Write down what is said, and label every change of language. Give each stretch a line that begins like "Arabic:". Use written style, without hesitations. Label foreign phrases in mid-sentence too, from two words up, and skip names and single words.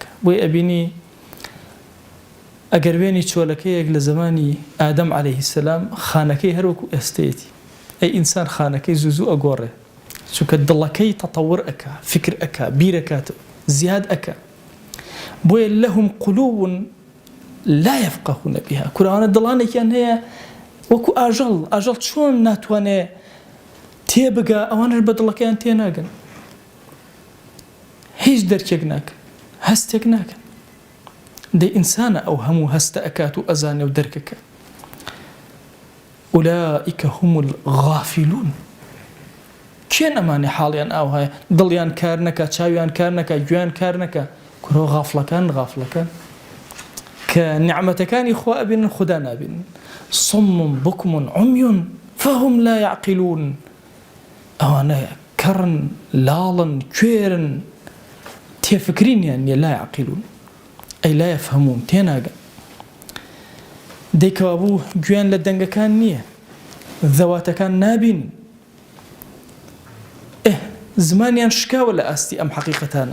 Central Kurdish: بۆی ئەبینی ئەگەر وێنی چۆلەکەیەک لە زمانی ئادەم
Arabic: عەلەیه السەلام
Central Kurdish: خانەکەی هەروەکو ئێستەیەتی، ئەی ئینسان خانەکەی زوو ئەگۆڕێ، چونکە دڵەکەی تەتەور ئەکا، فکر ئەکا، بیرەکاتەوە، زیاد ئەکا.
Arabic: بۆیە لەهم قلوب لا يفقهون بها.
Central Kurdish: کورانە دڵانێکیان هەیە وەکو ئاژەڵ چۆن ناتوانێ تێبگا، ئەوانش بە دڵەکەیان تێناگەن، هیچ دەرکێک ناکەن، هەستێک ناکەن. دەی ئینسانە ئەو هەموو هەستە ئەکات و ئەزانێ و دەرکەکە.
Arabic: أولئك هم الغافلون.
Central Kurdish: کێن ئەمانێ حاڵیان ئاو هەیە، دڵیان کار نەکا، چاویان کار نەکا، گوێیان کار نەکا، کورۆ غافڵەکان کە نیعمەتەکانی خوا ئەبینن خوددا نابینن.
Arabic: صم بكم عمي فهم لا يعقلون.
Central Kurdish: ئەوانە کەڕن، لاڵن، کوێرن، تێفکرینیان نیە.
Arabic: لا يعقلون ئەی لا يفهمون،
Central Kurdish: تێناگەن. دەیکەوا بوو گوێیان لە دەنگەکان نییە، ذەواتەکان نابین، زمانیان شکاوە لە ئاستی ئەم حەقیقەتانە.